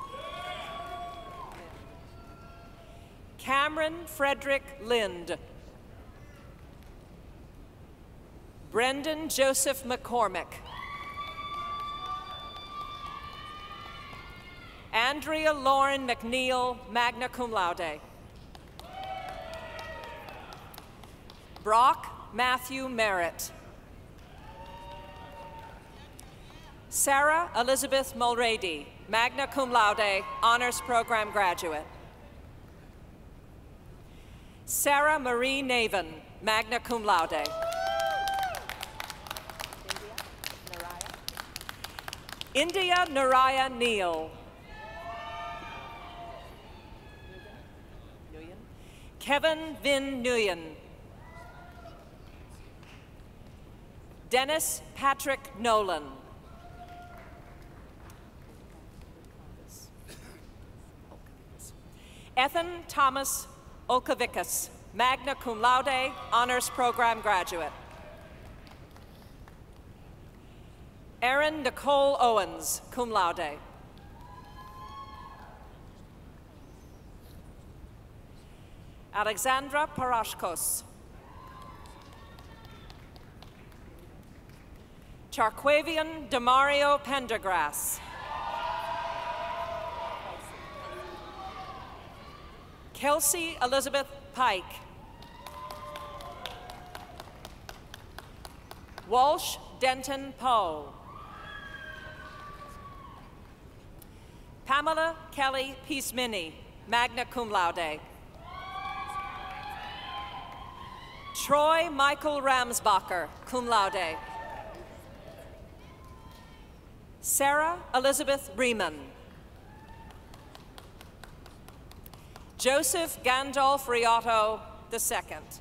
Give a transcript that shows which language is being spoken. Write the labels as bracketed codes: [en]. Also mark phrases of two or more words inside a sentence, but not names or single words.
[en] Cameron Frederick Lind. Brendan Joseph McCormick. Andrea Lauren McNeil, [la] magna cum laude. [en] Brock Matthew Merritt. Sarah Elizabeth Mulrady, [la] magna cum laude, [en] honors program graduate. Sarah Marie Naven, [la] magna cum laude. [en] India Naraya Neal. Kevin Vin Nguyen. Dennis Patrick Nolan. Ethan Thomas Olkavikas, [la] magna cum laude, [en] honors program graduate. Erin Nicole Owens, [la] cum laude. [en] Alexandra Parashkos. Charquavian Demario Pendergrass. Kelsey Elizabeth Pike. Walsh Denton Poe. Pamela Kelly Peace-Mini, [la] magna cum laude. [en] Troy Michael Ramsbacher, [la] cum laude. [en] Sarah Elizabeth Riemann. Joseph Gandolf Riotto II.